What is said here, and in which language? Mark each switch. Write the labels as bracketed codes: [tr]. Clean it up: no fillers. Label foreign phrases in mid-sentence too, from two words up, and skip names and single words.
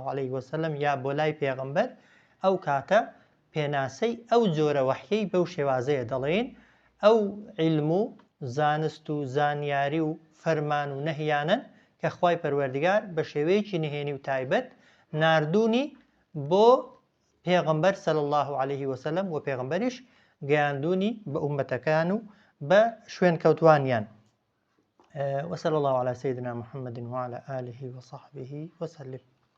[ar] عليه وسلم [ckb] یا بۆ لای پێغەمبەر، ئەو کاتە پێناسەی ئەو جۆرە وەحیەی بەو شێوازەیە دەڵێن ئەو علم و زانست و زانیاری و فەرمان و نەهیانن کە خوای پەروەردگار بە شێوەیەکی نهێنی و تایبەت ناردوونی بۆ پێغەمبەر [ar] صلی الله عليه وسلم [ckb] و پێغەمبەریش گەیاندوونی بە ئومەتەکان و بە شوێن کەوتوانیان. [ar] وصلى الله على سيدنا محمد وعلى آله وصحبه وسلم.